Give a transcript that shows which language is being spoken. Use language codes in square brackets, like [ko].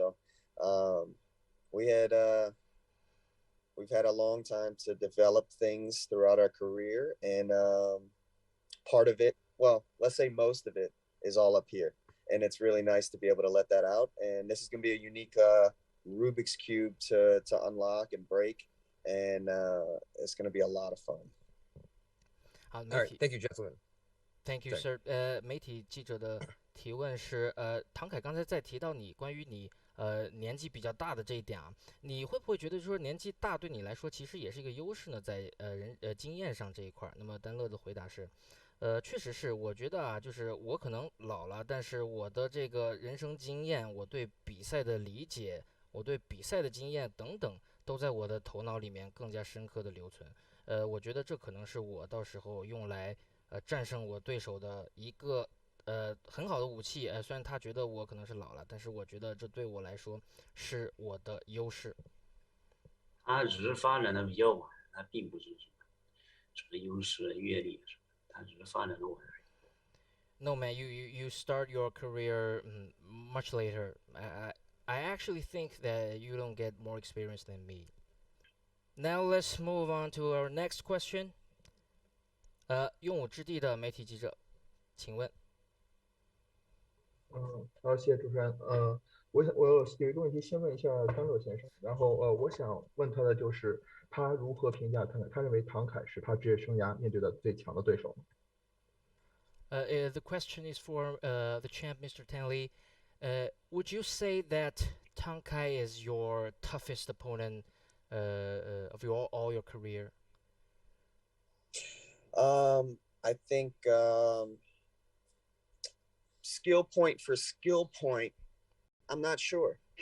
[en] So we've had a long time to develop things throughout our career, and part of it, well, let's say most of it, is all up here, and it's really nice to be able to let that out. And this is going to be a unique Rubik's cube to unlock and break, and it's going to be a lot of fun. All right, thank you, gentlemen. Thank you, sir. [zh] 媒体记者的提问是，唐凯刚才在提到你关于你年纪比较大的这一点啊，你会不会觉得说年纪大对你来说其实也是一个优势呢？在经验上这一块儿？那么丹乐的回答是，确实是，我觉得啊，就是我可能老了，但是我的这个人生经验，我对比赛的理解，我对比赛的经验等等，都在我的头脑里面更加深刻的留存。我觉得这可能是我到时候用来战胜我对手的一个很好的武器。虽然他觉得我可能是老了，但是我觉得这对我来说是我的优势。他只是发展的比较晚，他并不是什么优势、阅历什么，他只是发展的晚。 [en] No man, you start your career much later. I actually think that you don't get more experience than me. Now let's move on to our next question. [zh] 用武之地的媒体记者，请问。好，谢谢主持人。我有一个问题，先问一下张乐先生。然后我想问他的就是他如何评价唐凯？他认为唐凯是他职业生涯面对的最强的对手吗？ [en] The question is for the champ, Mr. Tang Le. Would you say that Tang Kai is your toughest opponent of all your career? I think skill point for skill point, I'm not sure.